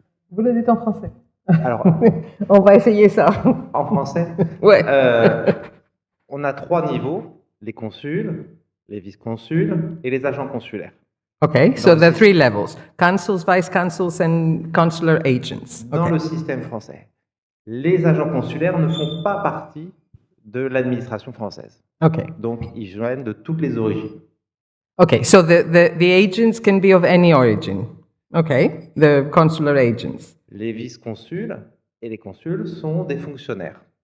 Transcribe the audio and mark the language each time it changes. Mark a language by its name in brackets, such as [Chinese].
[French] Vous le dites en français. Alors, on va essayer ça. En français, Ouais. On a 3 niveaux, les consuls, les vice-consuls et les agents consulaires. [English] Okay, so there are 3 levels: consuls, vice-consuls, and consular agents. [French] Dans le système français, les agents consulaires ne font pas partie de l'administration française. [English] Okay. [French] Donc, ils viennent de toutes les origines. [English] Okay, so the agents can be of any origin. Okay, the consular agents. [French] Les vice-consuls et les consuls sont des fonctionnaires.